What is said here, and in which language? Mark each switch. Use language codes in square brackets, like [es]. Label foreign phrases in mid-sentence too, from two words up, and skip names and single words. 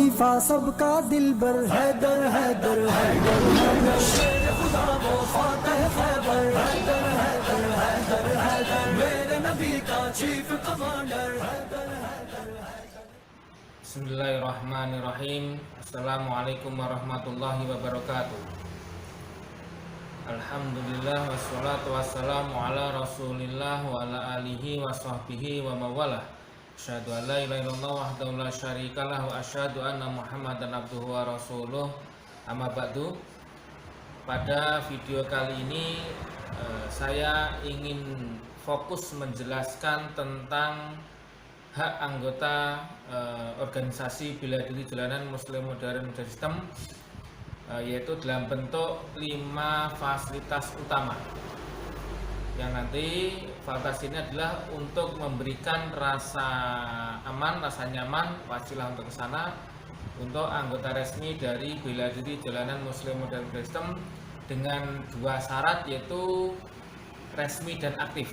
[ur] وفا سب کا دلبر حیدر حیدر حیدر حیدر شیرِ خدا وہ فاتح خیبر حیدر حیدر حیدر حیدر میرے نبی کا [en] chief commander [ur] حیدر حیدر حیدر. [ar] بسم الله الرحمن الرحيم. السلام عليكم ورحمة الله وبركاته. الحمد لله والصلاة والسلام على رسول الله وعلى آله وصحبه ومن والاه. أشهد أن لا إله إلا الله وحده لا شريك له وأشهد أن محمدا عبده ورسوله. أما بعد. [id] Pada video kali ini saya ingin fokus menjelaskan tentang hak anggota organisasi bela diri jalanan Muslim Modern Media System, yaitu dalam bentuk 5 fasilitas utama yang nanti fasilitas ini adalah untuk memberikan rasa aman, rasa nyaman, wasilah untuk ke sana untuk anggota resmi dari bela diri jalanan Muslim Modern Media System dengan 2 syarat, yaitu resmi dan aktif.